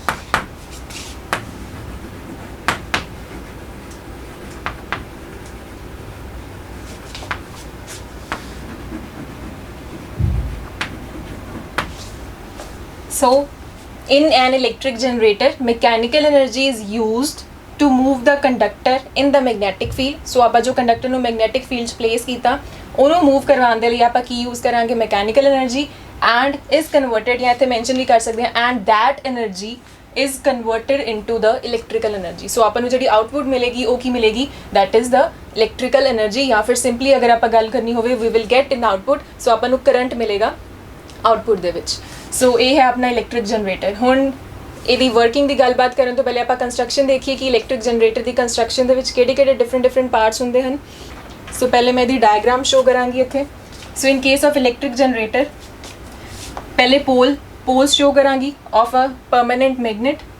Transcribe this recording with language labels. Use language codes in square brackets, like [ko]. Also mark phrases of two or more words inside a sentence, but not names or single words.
[en] So in an electric generator mechanical energy is used to move the conductor in the magnetic field। [pa] ਸੋ ਆਪਾਂ ਜੋ ਕੰਡਕਟਰ ਨੂੰ [en] magnetic field [pa] 'ਚ ਪਲੇਸ ਕੀਤਾ ਉਹਨੂੰ ਮੂਵ ਕਰਵਾਉਣ ਦੇ ਲਈ ਆਪਾਂ ਕੀ ਯੂਜ਼ ਕਰਾਂਗੇ [en] mechanical energy and is converted, [pa] ਜਾਂ ਇੱਥੇ ਮੈਂਸ਼ਨ ਵੀ ਕਰ ਸਕਦੇ ਹਾਂ [en] and that energy is converted into the electrical energy। [pa] ਸੋ ਆਪਾਂ ਨੂੰ ਜਿਹੜੀ ਆਊਟਪੁੱਟ ਮਿਲੇਗੀ ਉਹ ਕੀ ਮਿਲੇਗੀ, [en] that is the electrical energy। [pa] ਜਾਂ ਫਿਰ ਸਿੰਪਲੀ ਅਗਰ ਆਪਾਂ ਗੱਲ ਕਰਨੀ ਹੋਵੇ [en] we will get in output, [pa] ਸੋ ਆਪਾਂ ਨੂੰ ਕਰੰਟ ਮਿਲੇਗਾ ਆਊਟਪੁੱਟ ਦੇ ਵਿੱਚ। ਸੋ ਇਹ ਹੈ ਆਪਣਾ ਇਲੈਕਟ੍ਰਿਕ ਜਨਰੇਟਰ। ਹੁਣ ਇਹਦੀ ਵਰਕਿੰਗ ਦੀ ਗੱਲਬਾਤ ਕਰਨ ਤੋਂ ਪਹਿਲੇ ਆਪਾਂ ਕੰਸਟਰਕਸ਼ਨ ਦੇਖੀਏ ਕਿ ਇਲੈਕਟ੍ਰਿਕ ਜਨਰੇਟਰ ਦੀ ਕੰਸਟਰਕਸ਼ਨ ਦੇ ਵਿੱਚ ਕਿਹੜੇ-ਕਿਹੜੇ ਡਿਫਰੈਂਟ ਪਾਰਟਸ ਹੁੰਦੇ ਹਨ। ਸੋ ਪਹਿਲੇ ਮੈਂ [en] the diagram show [pa] ਕਰਾਂਗੀ ਇੱਥੇ। [en] so in case of electric generator [pa] पहले [en] poles show [pa] करांगी [en] of a permanent magnet.